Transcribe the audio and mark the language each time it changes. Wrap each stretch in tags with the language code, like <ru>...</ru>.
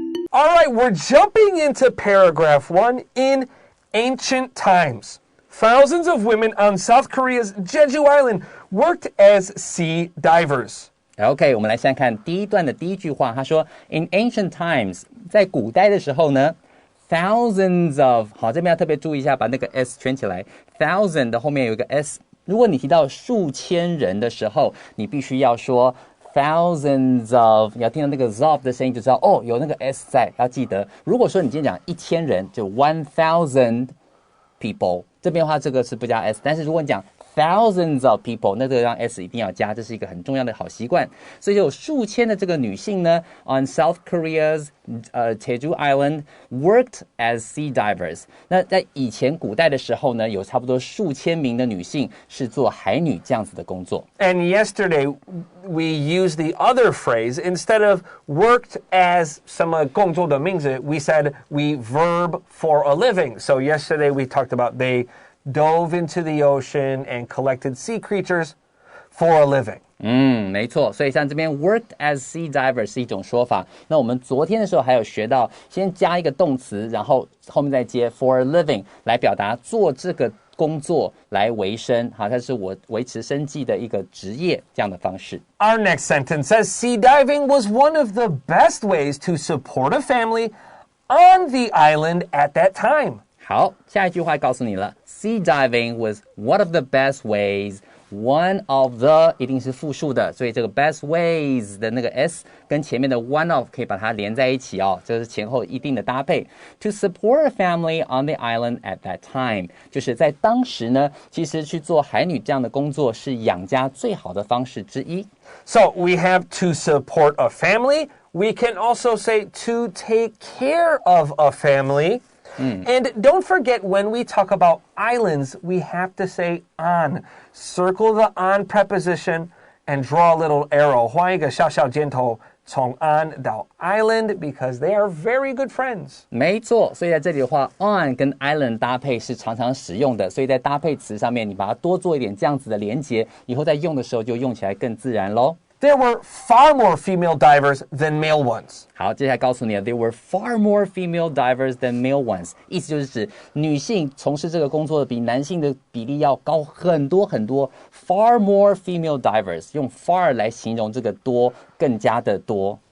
<en>All right, we're jumping into paragraph 1 in ancient times. Thousands of women on South Korea's Jeju Island worked as sea divers.</en> <zh>OK, 我们来先看第一段的第一句话，他说</zh> <en>In ancient times,</en> <zh>在古代的时候呢</zh> <en>Thousands of</en> <zh>好，这边要特别注意一下，把那个 s 圈起来。 Thousand 的后面有一个 s， 如果你提到数千人的时候，你必须要说</zh> <en>thousands of，</en> <zh>你要听到那个 of 的声音就知道哦，有那个 s 在，要记得。如果说你今天讲1000人，就</zh> <en>1000 people，</en> <zh>这边的话这个是不加 s， 但是如果你讲</zh> <en>thousands of people，</en> <zh>那这个让 s 一定要加，这是一个很重要的好习惯。所以有数千的这个女性呢 ，</zh> <en>on South Korea's Jeju Island worked as sea divers。</en> <zh>那在以前古代的时候呢，有差不多数千名的女性是做海女这样子的工作。</zh> <en>And yesterday we used the other phrase instead of worked as</en> <zh>什么工作的名字</zh> <en>we said we verb for a living. So yesterday we talked about they dove into the ocean and collected sea creatures. for a living.</en> <zh>没错，所以像这边</zh> <en>worked as sea diver</en> <zh>是一种说法。那我们昨天的时候还有学到，先加一个动词，然后后面再接</zh> <en>for a living</en> <zh>来表达做这个工作来维生，好，它是我维持生计的一个职业这样的方式。</zh> <en>Our next sentence says sea diving was one of the best ways to support a family on the island at that time.</en> <zh>好，下一句话告诉你了 ，</zh> <en>sea diving was one of the best ways。 One of the</en> <zh>一定是复数的，所以这个</zh> <en>best ways</en> <zh>的那个 s 跟前面的</zh> <en>one of</en> <zh>可以把它连在一起哦，这是前后一定的搭配。</zh> <en>To support a family on the island at that time，</en> <zh>就是在当时呢，其实去做海女这样的工作是养家最好的方式之一。</zh> <en>So we have to support a family. We can also say to take care of a family.And don't forget, when we talk about islands, we have to say on. Circle the on preposition and draw a little arrow.</en> <zh>画一个小小箭头，从 on 到 island,</zh> <en>because they are very good friends.</en> <zh>没错，所以在这里的话 on 跟 island 搭配是常常使用的，所以在搭配词上面你把它多做一点这样子的连结，以后在用的时候就用起来更自然咯。</zh> <en>There were far more female divers than male ones.</en> <zh>好，接下来告诉你了 ，</zh> <en>There were far more female divers than male ones，</en> <zh>意思就是指女性从事这个工作的比男性的比例要高很多很多。</zh> <en>Far more female divers，</en> <zh>用 far 来形容这个多，更加的多。</zh>